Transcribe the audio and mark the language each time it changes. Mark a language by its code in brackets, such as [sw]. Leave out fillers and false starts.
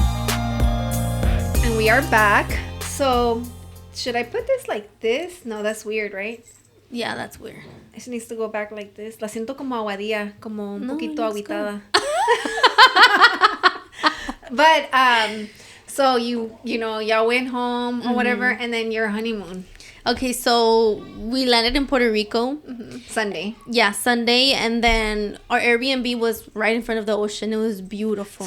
[en] And we are back. So, should I put this like this? No, that's weird, right? Yeah, that's weird. It needs to go back like this. [es] La siento como aguadilla, como un poquito aguitada. [en] But so y'all went home or whatever, and then your honeymoon. Okay, so we landed in Puerto Rico Sunday. Yeah, Sunday, and then our Airbnb was right in front of the ocean. It was beautiful.